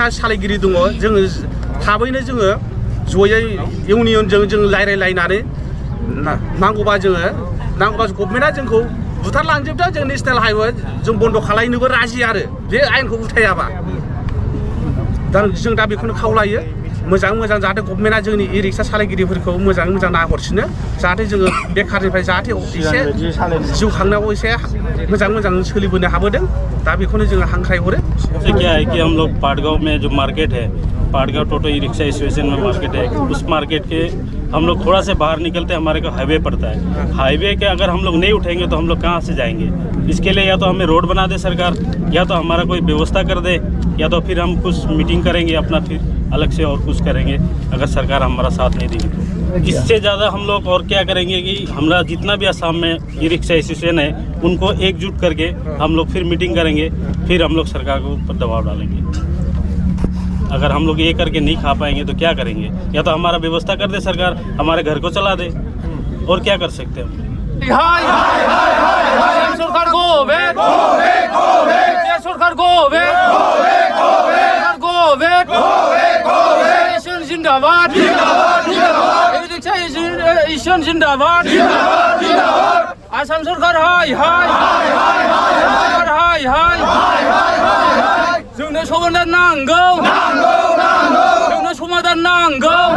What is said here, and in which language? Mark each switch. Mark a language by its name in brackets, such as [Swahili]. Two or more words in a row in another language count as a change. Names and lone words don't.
[Bodo] सालायगिरि दङ जोङो थाबैनो जोङो जयै इउनियनजों जों रायज्लायलायनानै नांगौबा गभर्नमेन्टआ जोंखौ बुथारलांजोबदों जों [English] national highway [Bodo] जों बन्द' खालायनोबो राजि आरो बे आयेनखौ उथायाबा दा जों दा बेखौनो खावलायो मोजां जाहाथे गभर्नमेन्टआ जोंनि [English] e rickshaw [Bodo] सालायगिरिफोरखौ मोजां नाहरसिनो जाहाथे जोङो बेखारनिफ्राय जाहाथे एसे जिउ खांनायाव एसे मोजां सोलिबोनो हाबोदों दा बेखौनो जोङो हांख्रायहरो [Hindi] क्या है कि हम लोग पाटगांव में जो मार्केट है पाटगांव टोटो [English] e rickshaw association [Hindi] में मार्केट है उस मार्केट के हम लोग थोड़ा से बाहर निकलते हमारे को हाईवे पड़ता है हाईवे के अगर हम लोग नहीं उठेंगे तो हम लोग कहाँ से जाएंगे इसके लिए या तो हमें रोड बना दे सरकार या तो हमारा कोई व्यवस्था कर दे या तो फिर हम कुछ मीटिंग करेंगे अपना फिर अलग से और कुछ करेंगे अगर सरकार हमारा साथ नहीं देगी तो इससे ज़्यादा हम लोग और क्या करेंगे कि हमारा जितना भी असम में [English] e rickshaw association [Hindi] है उनको एकजुट करके हम लोग फिर मीटिंग करेंगे फिर हम लोग सरकार के ऊपर दबाव डालेंगे अगर हम लोग ये करके नहीं खा पाएंगे तो क्या करेंगे या तो हमारा व्यवस्था कर दे सरकार हमारे घर को चला दे और क्या कर सकते हैं [Bodo] सरकार जिंदाबाद जिंदाबाद आसाम सरकार जोंनो समाधान नांगौ